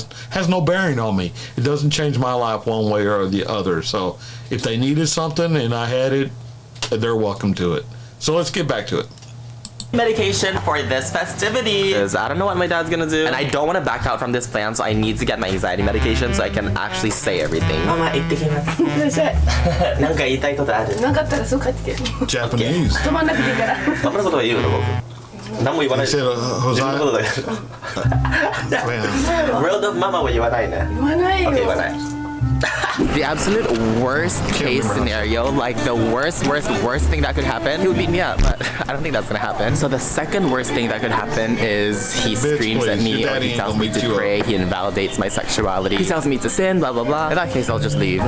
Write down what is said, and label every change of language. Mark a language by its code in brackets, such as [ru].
[en] Has no bearing on me. It doesn't change my life one way or the other. So if they needed something and I had it, they're welcome to it. So let's get back to it. Medication for this festivity, because I don't know what my dad's gonna do, and I don't want to back out from this plan, so I need to get my anxiety medication so I can actually say everything. [ja] Mama, 行ってきます。なんか言いたいことある？なかったらそう帰ってきて。 [en] Japanese. [ja] 止まんなくていいから。パパのことは言うの僕。何も言わない。自分のことだけど。 [en] World of Mama [ja] は言わないね。言わないよ。Okay, 言わない。 [en] The absolute worst case scenario, like the worst thing that could happen, he would beat me up, but I don't think that's gonna happen. So the second worst thing that could happen is he screams at me, or he tells me to pray, he invalidates my sexuality, he tells me to sin, blah blah blah. In that case, I'll just leave.